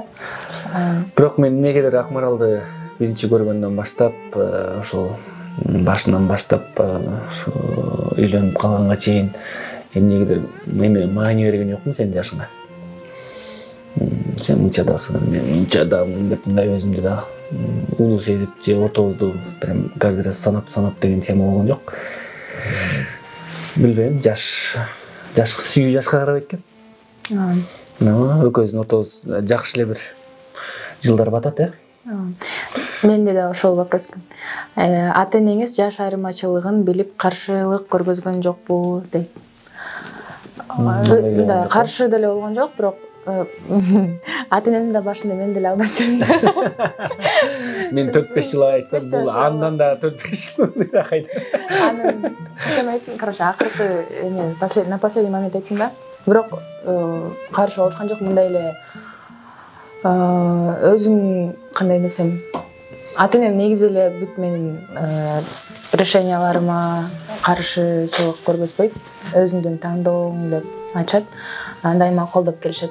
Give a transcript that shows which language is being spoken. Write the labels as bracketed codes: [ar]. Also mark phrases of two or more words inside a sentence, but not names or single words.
[ky] Бирок мен эмнегедир Акмаралды биринчи көргөндөн баштап, ошол башынан баштап үйлөнүп калганга чейин эмнегедир маани берген жокмун сенин жашыңа. Сен мынчадасың, мен мынчадамын деп мындай өзүмдү да улуу сезип, же ортобузду [ru] прям каждый раз [ky] санап деген тема болгон жок. Билбейм, жаш сүйүү жашка карабайт экен. Экөөбүздүн ортобуз жакшы эле бир жылдар батат, Менде да ошол вопрос. Ата энеңиз жаш айырмачылыгын билип каршылык көргөзгөн жокпу дейт. Каршы деле болгон жок, бирок ата энемдин да башында мен деле алдап жүрдүм. Мен 4-5 жыл айтсам, бул андан да 4-5 жыл кайда. Анын качан айттым, короче, акыркы эме [ru] на последний момент [ky] айттым да. Бирок каршы болушкан жок, мындай эле өзүң кандай десем, ата энем негизи эле бүт менин решенияларыма каршычылык көргөзбөйт, өзүңдүн тандооң деп айтышат, дайыма колдоп келишет.